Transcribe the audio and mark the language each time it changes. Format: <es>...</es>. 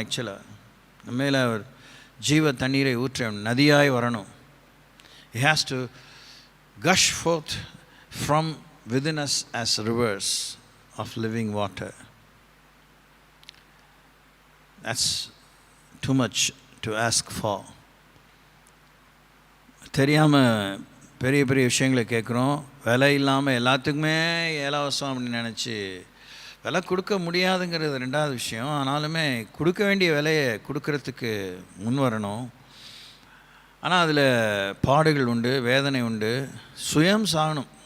<ta>ஆக்சுவலாக நம்ம மேலே அவர் ஜீவ தண்ணீரை ஊற்ற நதியாய் வரணும்.</ta> <en>He has to gush forth from within us as rivers of living water. That's too much to ask for.</en> <ta>தெரியாமல் பெரிய பெரிய விஷயங்களை கேட்குறோம். விலை இல்லாமல் எல்லாத்துக்குமே இலவசம் அப்படின்னு நினச்சி விலை கொடுக்க முடியாதுங்கிறது 2வது விஷயம். ஆனாலுமே கொடுக்க வேண்டிய விலையை கொடுக்கறதுக்கு முன் வரணும். ஆனால் அதில் பாடுகள் உண்டு, வேதனை உண்டு, சுயம் சாகணும்.</ta>